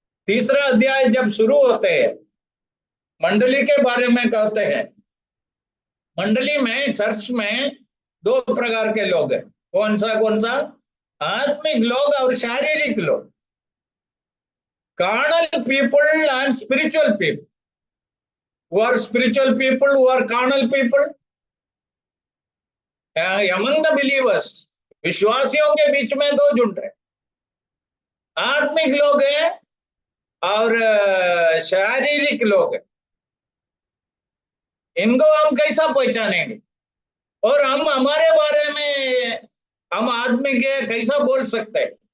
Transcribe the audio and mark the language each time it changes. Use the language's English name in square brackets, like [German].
[Hindi] तीसरा अध्याय जब शुरू होते हैं, मंडली के बारे में कहते हैं। मंडली में, चर्च में दो प्रकार के लोग हैं। कौन सा? आत्मिक लोग और शारीरिक लोग। [English] Carnal people and spiritual people. who are spiritual people, who are carnal people. Among the believers, [Hindi] विश्वासियों के बीच में दो झुंड है, आत्मिक लोग हैं और शारीरिक लोग हैं। इनको हम कैसा पहचानेंगे? और हम हमारे बारे में, हम आत्मिक है कैसा बोल सकते हैं?